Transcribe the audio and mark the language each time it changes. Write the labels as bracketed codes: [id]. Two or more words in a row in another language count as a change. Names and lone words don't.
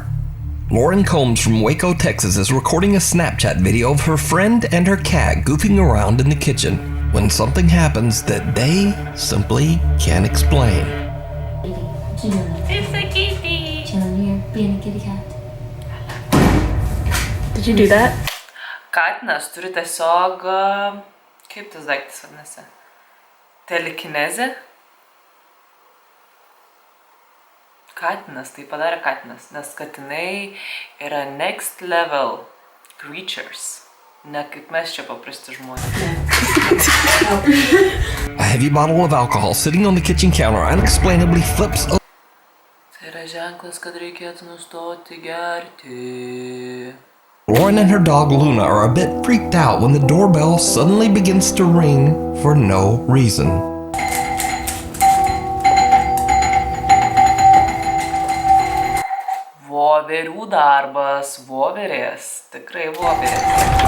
[en] Lauren Combs from Waco, Texas is recording a Snapchat video of her friend and her cat goofing around in the kitchen when something happens that they simply can't explain. It's a kitty! Chilling here, being a kitty cat. Did you do that? [lt] Katinas turi tiesiog... Kaip tas daiktas vadinasi? Telekinezė? Katinas, tai padarė katinas, nes katinai yra [en] next level creatures. [lt] Ne kaip mes čia paprasti žmonės. [en] A heavy bottle of alcohol sitting on the kitchen counter unexplainably flips open. [lt] Tai yra ženklas, kad reikėtų nustoti gerti. [en] Lauren and her dog Luna are a bit freaked out when the doorbell suddenly begins to ring for no reason. [lt] Voverių darbas, voverės, tikrai voverės.